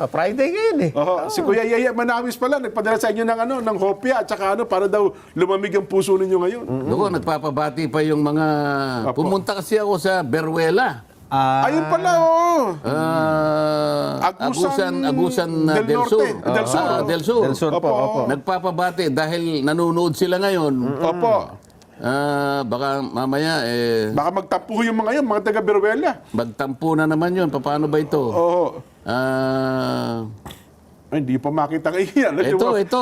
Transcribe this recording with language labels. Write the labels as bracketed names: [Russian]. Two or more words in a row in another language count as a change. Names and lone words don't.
[Filipino] Friday ngayon eh. Si Kuya Yaya Manawis pala, nagpadala sa inyo ng hopya at saka para daw lumamig ang puso ninyo ngayon. Naku, nagpapabati pa yung mga... Pumunta kasi ako sa Beruela. Ayun pala, oo. Agusan Del del Norte. Sur. Del Sur. Del Sur. Del Sur po, Opo. opo. Nagpapabati dahil nanonood sila ngayon. Opo. Baka mamaya Baka magtampo yung mga yan, mga taga Beruela. magtampo na naman yun. Paano ba ito? Oo. Ay, hindi pa makita kayo yan. Ito.